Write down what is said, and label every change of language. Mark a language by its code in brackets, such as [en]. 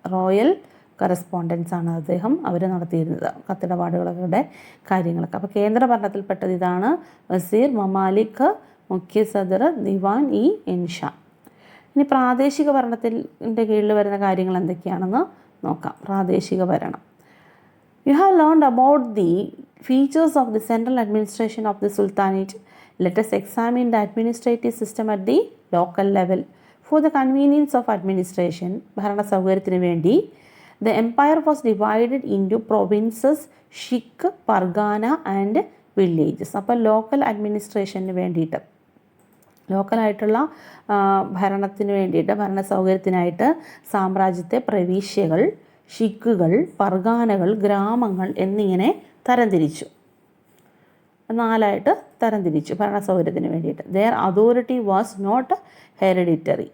[ml] Royal correspondence ആണ് അവർ നടത്തിയിരുന്നത്, കത്തിടപാടുകളുടെ കാര്യങ്ങളൊക്കെ. അപ്പോൾ കേന്ദ്രഭരണത്തിൽപ്പെട്ടത് ഇതാണ്: വസീർ, മമാലിക്, മുഖ്യ സദർ, ദിവാൻ ഇ ഇൻഷ. ഇനി പ്രാദേശിക ഭരണത്തിൻ്റെ കീഴിൽ വരുന്ന കാര്യങ്ങൾ എന്തൊക്കെയാണെന്ന് നോക്കാം. പ്രാദേശിക ഭരണം. [en] You have learned about the features of the central administration of the Sultanate. Let us examine the administrative system at the local level. For the convenience of administration, [ml] ഭരണ സൗകര്യത്തിന് വേണ്ടി, [en] the empire was divided into provinces, shiq, pargana and villages. [ml] അപ്പോൾ local അഡ്മിനിസ്ട്രേഷന് വേണ്ടിയിട്ട്, ലോക്കലായിട്ടുള്ള ഭരണത്തിന് വേണ്ടിയിട്ട്, ഭരണ സൗകര്യത്തിനായിട്ട് സാമ്രാജ്യത്തെ പ്രവിശ്യകൾ, ഷിക്കുകൾ, പർഗാനകൾ, ഗ്രാമങ്ങൾ എന്നിങ്ങനെ തരംതിരിച്ചു. [en] 4 [ml] തരംതിരിച്ചു ഭരണ സൗകര്യത്തിന് വേണ്ടിയിട്ട്. [en] Their authority was not hereditary.